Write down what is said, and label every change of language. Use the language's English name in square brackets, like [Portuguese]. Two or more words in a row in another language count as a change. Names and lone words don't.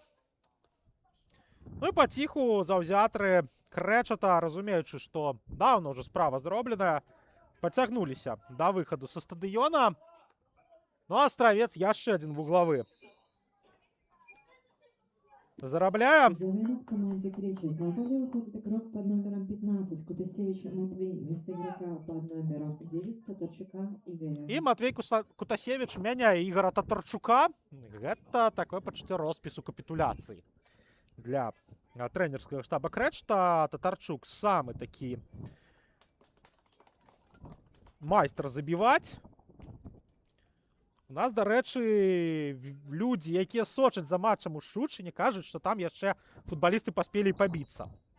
[Belarusian] Ну і паціху заўзятры Крэчата, разумеючы, што даўно ўжо справа зробленая, пацягнуліся да выхаду са стадыёна. Ну а Астравец яшчэ адзін вуглавы зарабляе. [Russian] Замена в команде Кречет. На поле выходит игрок под номером 15 Кутасевич Матвей вместо игрока под номером 9 Татарчука Игоря. [Belarusian] І Матвей Кутасевич мяняе Ігора Татарчука. Гэта такое пачуццё роспісу капітуляцыі для трэнерскага штаба Крэчта. Татарчук самы такі майстар забіваць. У нас, дарэчы, людзі, якія сочаць за матчам у Шчучыне, кажуць, што там яшчэ футбалісты паспелі пабіцца.